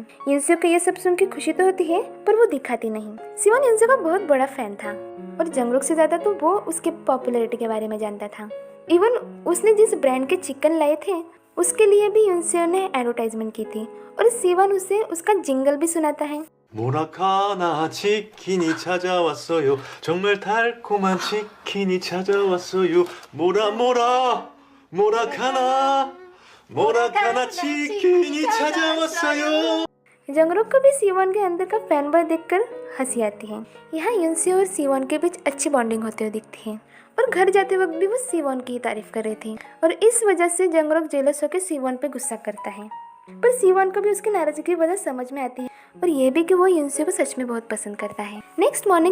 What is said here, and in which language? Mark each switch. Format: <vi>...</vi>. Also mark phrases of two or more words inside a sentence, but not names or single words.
<hi>युनसो को ये सब सुन के खुशी तो होती है, पर वो दिखाती नहीं। सिवॉन युनसो का बहुत बड़ा फैन था और जंगरोक से ज्यादा तो वो उसके पॉपुलैरिटी के बारे में जानता था। इवन उसने जिस ब्रांड के चिकन लाए थे उसके लिए भी युनसो ने एडवर्टाइजमेंट की थी और सिवॉन उसे उसका जिंगल भी सुनाता है।</hi> <ko>모라카나 치킨이 찾아왔어요. 정말 달콤한 치킨이 찾아왔어요. 모라카나 치킨이 찾아왔어요.</ko> <hi>जंगरोक को भी सिवॉन के अंदर का फैन बॉय देखकर हंसी आती है। यहाँ युनसो और सिवॉन के बीच अच्छी बॉन्डिंग होते हुए दिखती है और घर जाते वक्त भी वो सिवॉन की ही तारीफ कर रही थी और इस वजह से जंगरोक जेलस होकर सिवॉन पे गुस्सा करता है। पर सिवॉन को भी उसकी नाराजगी की वजह समझ में आती है और ये भी कि वो युनसो को सच में बहुत पसंद करता है।</hi>